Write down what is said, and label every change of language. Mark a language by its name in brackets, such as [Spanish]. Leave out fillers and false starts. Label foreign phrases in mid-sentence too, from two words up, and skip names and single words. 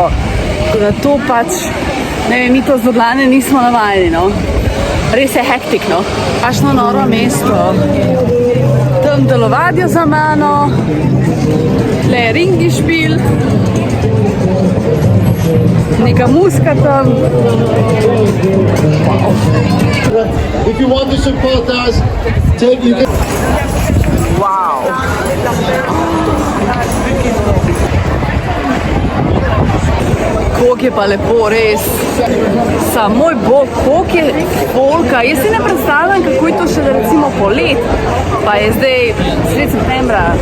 [Slovenian] Tako da to pač, ne vem, mi to z Ljubljane nismo navajeni, no. Res je hektik, no. Kakšno noro mesto. Tam Imam telovadjo za mano, le je ringišpil, neka muska tam. [English] If you want to support us, you can. [Slovenian] Wow. Koliko je pa lepo, res. Sam moj bog, koliko je folka. Jaz si ne predstavljam, kako je to še recimo polet. Pa je zdaj sred septembra.